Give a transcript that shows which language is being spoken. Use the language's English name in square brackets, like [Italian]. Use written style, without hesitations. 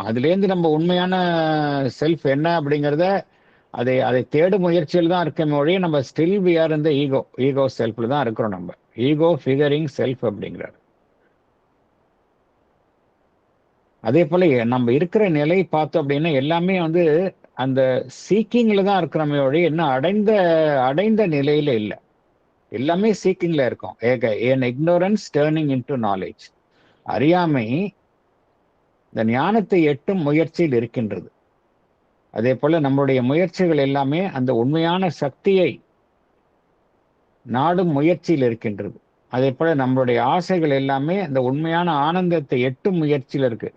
[Tamil] அதுலேருந்து நம்ம உண்மையான செல்ஃப் என்ன அப்படிங்கிறத அதை தேடும் முயற்சியில் தான் இருக்கமே ஒழிய நம்ம [English] still we are [Tamil] இந்த ஈகோ செல்ஃப்ல தான் இருக்கிறோம். நம்ம [English] ego figuring self [Tamil] அப்படிங்கிறார். அதே போல நம்ம இருக்கிற நிலை பார்த்தோம் அப்படின்னா எல்லாமே வந்து அந்த சீக்கிங்ல தான் இருக்கிறோமே ஒழிய இன்னும் அடைந்த நிலையில இல்லை. எல்லாமே சீக்கிங்ல இருக்கும். [English] an ignorance turning into knowledge. [Tamil] அறியாமை இந்த ஞானத்தை எட்டும் முயற்சியில் இருக்கின்றது. அதே போல நம்மளுடைய முயற்சிகள் எல்லாமே அந்த உண்மையான சக்தியை நாடும் முயற்சியில் இருக்கின்றது. அதே போல நம்மளுடைய ஆசைகள் எல்லாமே அந்த உண்மையான ஆனந்தத்தை எட்டும் முயற்சியில் இருக்கு.